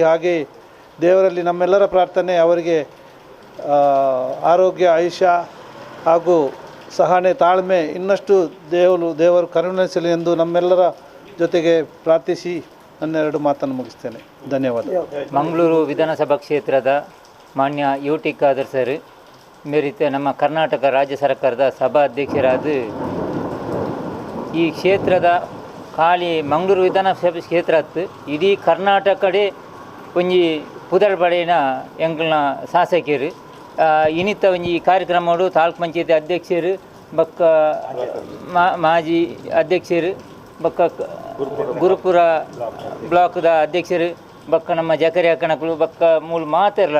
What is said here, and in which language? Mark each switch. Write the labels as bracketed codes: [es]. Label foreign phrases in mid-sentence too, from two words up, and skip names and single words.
[kn] ಹಾಗೆ ದೇವರಲ್ಲಿ ನಮ್ಮೆಲ್ಲರ ಪ್ರಾರ್ಥನೆ ಅವರಿಗೆ ಆರೋಗ್ಯ, ಆಯುಷ್ಯ ಹಾಗೂ ಸಹನೆ, ತಾಳ್ಮೆ ಇನ್ನಷ್ಟು ದೇವರು ಕರುಣಿಸಲಿ ಎಂದು ನಮ್ಮೆಲ್ಲರ ಜೊತೆಗೆ ಪ್ರಾರ್ಥಿಸಿ ನನ್ನ 2 ಮಾತನ್ನು ಮುಗಿಸ್ತೇನೆ. ಧನ್ಯವಾದ. ಮಂಗಳೂರು ವಿಧಾನಸಭಾ ಕ್ಷೇತ್ರದ ಮಾನ್ಯ ಯುಟಿ ಖಾದರ್ ಸರ್ ಮೇರಿತ ನಮ್ಮ ಕರ್ನಾಟಕ ರಾಜ್ಯ ಸರ್ಕಾರದ ಸಭಾ ಅಧ್ಯಕ್ಷರಾದ [tcy] ಈ ಕ್ಷೇತ್ರದ ಖಾಲಿ ಮಂಗಳೂರು ವಿಧಾನಸಭೆ ಕ್ಷೇತ್ರತ್ತು ಇಡೀ ಕರ್ನಾಟಕಡೆ ಒಂಜಿ ಪುದರ್ ಬಡೆನ ಎಂಕಲ್ನ ಶಾಸಕರು ಇನ್ನಿತ ಒಂಜಿ ಕಾರ್ಯಕ್ರಮಡು ತಾಲೂಕು ಪಂಚಾಯತಿ ಅಧ್ಯಕ್ಷರು ಬಕ್ಕ ಮಾಜಿ ಅಧ್ಯಕ್ಷರು ಬಕ್ಕ ಗುರುಪುರ ಬ್ಲಾಕ್ದ ಅಧ್ಯಕ್ಷರು ಬಕ್ಕ ನಮ್ಮ ಜಕರಿಯ ಕಣಕಲು ಬಕ್ಕ ಮೂಲ ಮಾತೆರ್ಲ